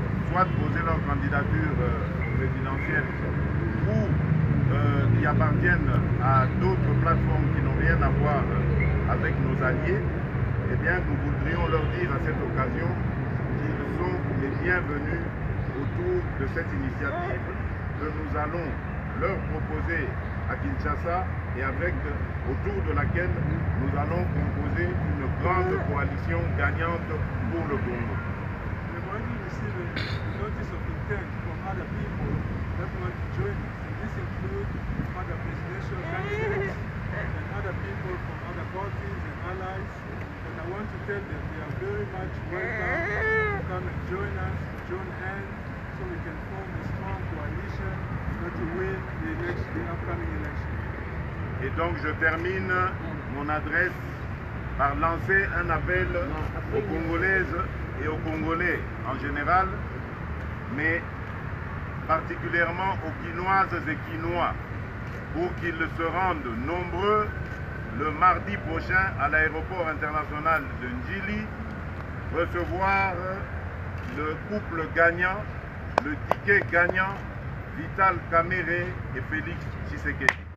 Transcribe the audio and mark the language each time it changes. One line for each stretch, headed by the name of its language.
French: soit posé leur candidature présidentielle ou qui appartiennent à d'autres plateformes qui n'ont rien à voir avec nos alliés, eh bien nous voudrions leur dire à cette occasion qu'ils sont les bienvenus autour de cette initiative que nous allons leur proposer à Kinshasa et autour de laquelle nous allons composer une grande coalition gagnante pour le Congo.
English: We want to receive a notice of intent from other people that want to join us. And this includes other presidential candidates and other people from other parties and allies. And I want to tell them they are very much welcome to come and join us, join hands, so we can form a strong coalition to win the upcoming election.
French: Et donc je termine mon adresse par lancer un appel aux Congolaises et aux Congolais en général, mais particulièrement aux Quinoises et Quinois, pour qu'ils se rendent nombreux le mardi prochain à l'aéroport international de Njili, recevoir le couple gagnant, le ticket gagnant, Vital Kamerhe et Félix Tshisekedi.